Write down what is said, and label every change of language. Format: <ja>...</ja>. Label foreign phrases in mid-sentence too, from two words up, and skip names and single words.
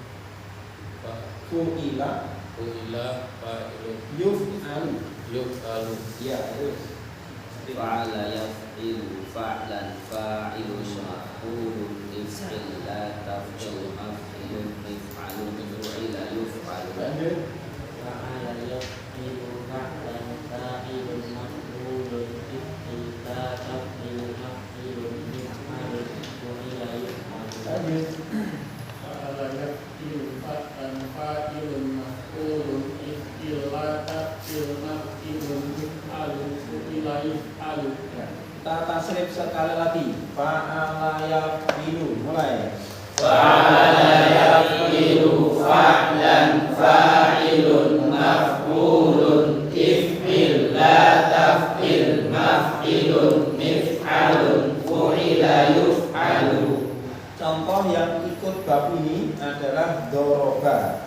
<ar>Fu'ila fa'ilun yuf'alu. yuf'alu.</ar> <id>Ya, terus.</id> <ar>فعل يفعل فعلا فاعل مفعول افعل تفعيل مفعل مفعال فعل يفعل.</ar> <id>Lanjut.</id> <ar>فعل يفعل فعلا فاعل مفعول افعل تفعيل مفعل مفعال فعل يفعل.</ar> <id>Lanjut.</id> <ar>فعل يفعل فعلا فاعل مفعول افعل تفعيل مفعل مفعال فعل يفعل.</ar> <id>Kita tasrif sekali lagi.</id> <ar>فعل يفعل. Mulai. فعل يفعل فعلا فاعل مفعول افعل تفعيل مفعل مفعال فعل يفعل.</ar> <id>Contoh yang ikut bab ini adalah doroba.</id>